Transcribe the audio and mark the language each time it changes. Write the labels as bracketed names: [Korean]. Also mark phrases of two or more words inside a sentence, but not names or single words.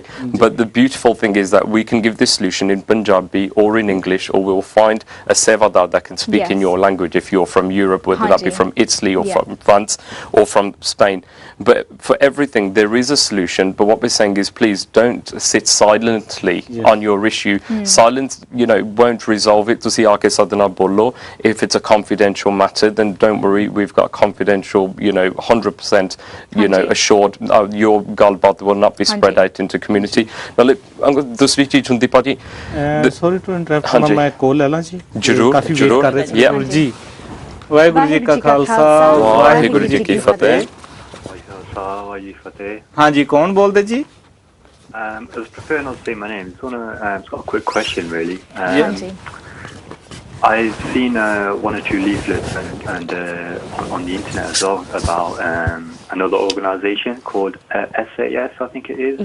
[English] But the beautiful thing is that we can give this solution in Punjabi or in English, or we'll find a sevadar that can speak in your language if you're from Europe, whether that be from Italy or from France or from Spain. But for everything there is a solution, but what we're saying is please don't sit silently on your issue. Silence, you know, won't resolve it. [Punjabi] ਤੁਸੀਂ ਆ ਕੇ ਸਾਡੇ ਨਾਲ ਬੋਲੋ. [English] If it's a confidential matter, then don't worry, we've got confidential, you know, 100%, you know, assured your ਗੱਲਬਾਤ will not be spread out into community. [Punjabi] Now ਦੂਸਰੀ ਚੀਜ਼ ਹੁੰਦੀ ਭਾਜੀ, [English] sorry to interrupt, [Punjabi] ਮੈਂ ਕੋਲ ਲੈ ਲਾਂ ਜੀ, ਜ਼ਰੂਰ ਕਾਫੀ ਵੇਟ ਕਰ ਰਹੇ ਸੀ ਜੀ। ਵਾਹਿਗੁਰੂ ਜੀ ਕਾ ਖਾਲਸਾ, ਵਾਹਿਗੁਰੂ ਜੀ ਕੀ ਫਤਿਹ। ਹਾਂਜੀ, ਕੌਣ ਬੋਲਦੇ ਜੀ? [English] I was prefer not to say my name. Just it's got a quick question, really. I've seen one or two leaflets and on the internet as well about another organisation called SAS, I think it is.